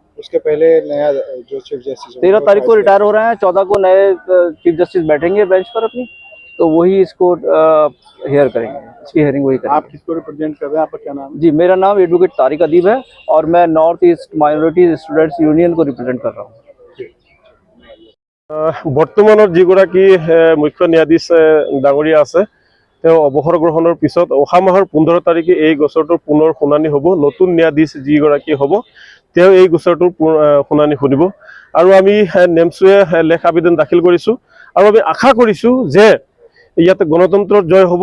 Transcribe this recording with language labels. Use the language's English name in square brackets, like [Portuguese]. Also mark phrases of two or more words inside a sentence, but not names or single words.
[Hindi] उसके पहले नया जो चीफ जस्टिस 13 तारीख को रिटायर हो रहे हैं, 14 को नए चीफ जस्टिस बैठेंगे बेंच पर अपनी, तो वही इसको हेयर करेंगे, इसकी हेयरिंग वही करेंगे। आप किसको रिप्रेजेंट कर रहे हैं? आपका क्या नाम है? जी, मेरा नाम एडवोकेट तारिक अदीब है और मैं नॉर्थ ईस्ट माइनॉरिटी स्टूडेंट्स यूनियन को रिप्रेजेंट कर रहा हूँ। [Assamese] বৰ্তমানৰ যিগৰাকী মুখ্য ন্যায়াধীশ ডাঙৰীয়া আছে তেওঁ অৱসৰ গ্ৰহণৰ পিছত অহা মাহৰ 15 তাৰিখে এই গোচৰটোৰ পুনৰ শুনানি হ'ব। নতুন ন্যায়াধীশ যিগৰাকী হ'ব তেওঁ এই গোচৰটোৰ শুনানি শুনিব আৰু আমি নেমছুৱে লেখ আবেদন দাখিল কৰিছোঁ আৰু আমি আশা কৰিছোঁ যে ইয়াতে গণতন্ত্ৰৰ জয় হ'ব।